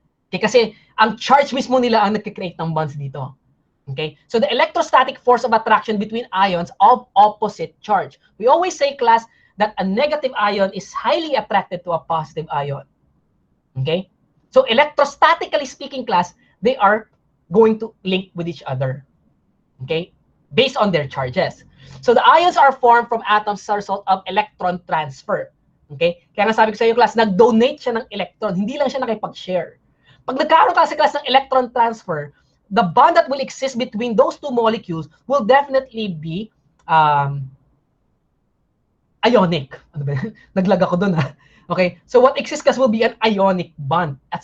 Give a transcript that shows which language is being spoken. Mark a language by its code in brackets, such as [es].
[tl] Okay, kasi ang charge mismo nila ang nagkikreate ng bonds dito. [en] Okay? So the electrostatic force of attraction between ions of opposite charge. We always say, class, that a negative ion is highly attracted to a positive ion. Okay? So electrostatically speaking, class, they are going to link with each other. Okay? Based on their charges. So the ions are formed from atoms as a result of electron transfer. Okay? [tl] Kaya nga sabi ko sa iyo, class, nag-donate siya ng electron. Hindi lang siya nakipag-share. Pag nagkaroon kasi, [en] class, ng electron transfer, the bond that will exist between those two molecules will definitely be ionic. [tl] Ano ba? Naglag ako dun, ha? [en] Okay? So what exists, class, will be an ionic bond.